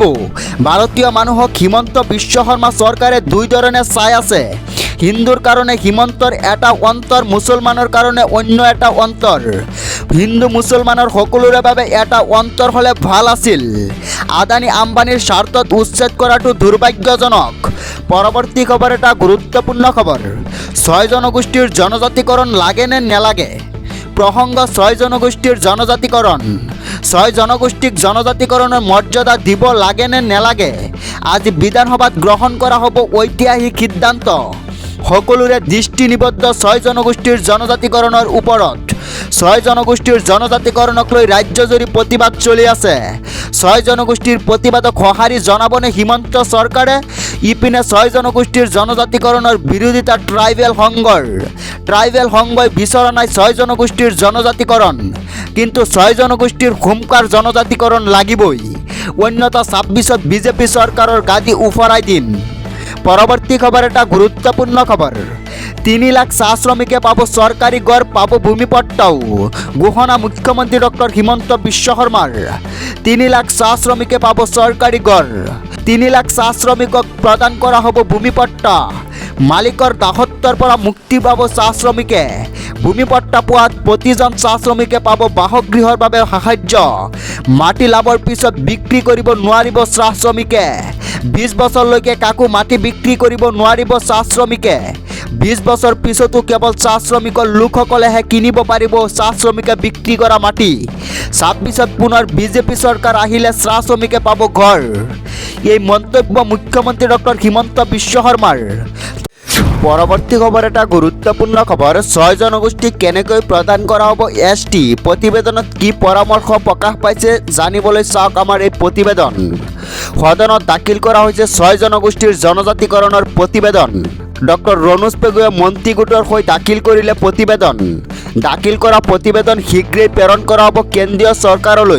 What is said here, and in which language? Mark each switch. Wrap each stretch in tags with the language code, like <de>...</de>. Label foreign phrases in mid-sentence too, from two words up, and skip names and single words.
<as>ভাৰতীয় মানুহক হিমন্ত বিশ্ব শৰ্মা চৰকাৰে 2 ধৰণে চাই আছে। হিন্দুৰ কাৰণে হিমন্তৰ এটা অন্তৰ, মুছলমানৰ কাৰণে অন্য এটা অন্তৰ। হিন্দু মুছলমানৰ সকলোৰে বাবে এটা অন্তৰ হ'লে ভাল আছিল। আদানী আম্বানীৰ স্বাৰ্থত উচ্ছেদ কৰাটো দুৰ্ভাগ্যজনক। পরবর্তী খবর, এটা গুরুত্বপূর্ণ খবর। 6 জনগোষ্ঠীর জনজাতিকরণ লাগে না নেলাগে? প্রসঙ্গ 6 জনগোষ্ঠীর জনজাতিকরণ। 6 জনগোষ্ঠীক জনজাতিকরণের মর্যাদা দিব লাগে না নেলাগে? আজ বিধানসভাত গ্রহণ করা হব ঐতিহাসিক সিদ্ধান্ত। সকলোৰে দৃষ্টি নিবদ্ধ 6 জনগোষ্ঠীৰ জনজাতিকৰণৰ ওপৰত। 6 জনগোষ্ঠীৰ জনজাতিকৰণক লৈ ৰাজ্যজুৰি প্ৰতিবাদ চলি আছে। 6 জনগোষ্ঠীৰ প্ৰতিবাদক সঁহাৰি জনাবনে হিমন্ত চৰকাৰে? ইপিনে 6 জনগোষ্ঠীৰ জনজাতিকৰণৰ বিৰোধিতা ট্ৰাইবেল সংঘই বিচৰা নাই 6 জনগোষ্ঠীৰ জনজাতিকৰণ, কিন্তু 6 জনগোষ্ঠীৰ হুমকাৰ জনজাতিকৰণ লাগিবই, অন্যথা 26ত বিজেপি চৰকাৰৰ গাদী উফৰাই দিন। পরবর্তী খবর, এটা গুরুত্বপূর্ণ খবর। 3 লাখ চাহ শ্রমিকে পাব সরকারি গড়, পাব ভূমিপট্টাও। ঘোষণা মুখ্যমন্ত্রী ডক্টর হিমন্ত বিশ্ব শর্মার। 3 লাখ চাহ শ্রমিকে পাব সরকারি গড়। 3 লাখ চাহ শ্রমিকক প্রদান করা হব ভূমিপট্টা। মালিকৰ দাসত্বৰ পৰা মুক্তি পাব চাহ শ্ৰমিকে। ভূমিপট্টা পোৱাত প্ৰতিজন চাহ শ্ৰমিকে পাব বাসগৃহৰ বাবে সাহায্য। মাটি লাভৰ পিছত বিক্ৰী কৰিব নোৱাৰিব চাহ শ্ৰমিকে। 20 বছৰলৈকে কাকো মাটি বিক্ৰী কৰিব নোৱাৰিব চাহ শ্ৰমিকে। 20 বছৰ পিছতো কেৱল চাহ শ্ৰমিকৰ লোকসকলেহে কিনিব পাৰিব চাহ শ্ৰমিকে বিক্ৰী কৰা মাটি। 26ত পুনৰ বিজেপি চৰকাৰ আহিলে চাহ শ্ৰমিকে পাব ঘৰ। এই মন্তব্য মুখ্যমন্ত্ৰী ডক্টৰ হিমন্ত বিশ্ব শৰ্মাৰ। পরবর্তী খবর, এটা গুরুত্বপূর্ণ খবর। 6 জনগোষ্ঠীক কেনেকৈ প্রদান করা হব এসটি? প্রতিবেদনত কি পরামর্শ প্রকাশ পাইছে জানিবলৈ চাওক আমাৰ এই প্ৰতিবেদন। সদনত দাখিল কৰা হৈছে 6 জনগোষ্ঠীৰ জনজাতিকৰণৰ প্ৰতিবেদন। ডক্টৰ ৰণোজ পেগুৱে মন্ত্ৰী গোটৰ হৈ দাখিল কৰিলে প্ৰতিবেদন। দাখিল কৰা প্ৰতিবেদন শীঘ্ৰেই প্ৰেৰণ কৰা হ'ব কেন্দ্ৰীয় চৰকাৰলৈ।</as>